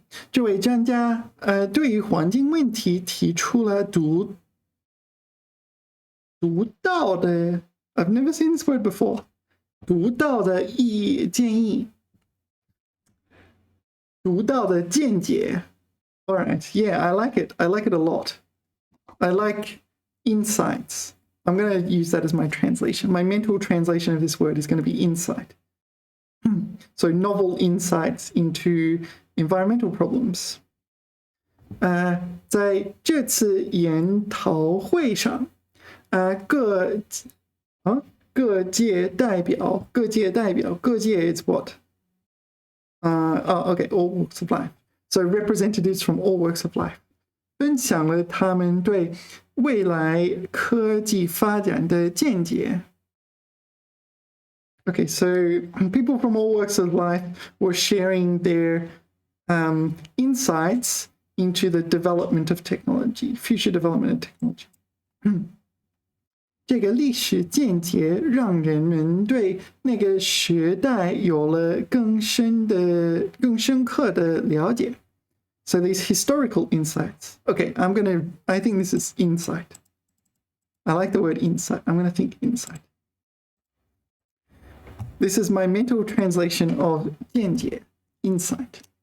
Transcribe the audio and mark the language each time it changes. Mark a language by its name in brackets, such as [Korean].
[Chinese] 这位专家对于环境问题提出了独到的 [English] I've never seen this word before [Chinese] 独到的建议独到的见解 [English] All right, yeah, I like it. I like it a lot. I like insights. I'm going to use that as my translation. My mental translation of this word is going to be insight. So novel insights into environmental problems. [Chinese] 在这次研讨会上，各界代表 [English] is what? Okay, all walks of life. So representatives from all walks of life [Chinese] 分享了他们对未来科技发展的见解。 [English] Okay, so people from all walks of life were sharing their insights into the development of technology, future development of technology. [Chinese] 这个历史见解让人们对那个时代有了更深刻的了解。 [English] So these historical insights. Okay, I think this is insight. I like the word insight. I'm going to think insight. This is my mental translation of 见解, insight.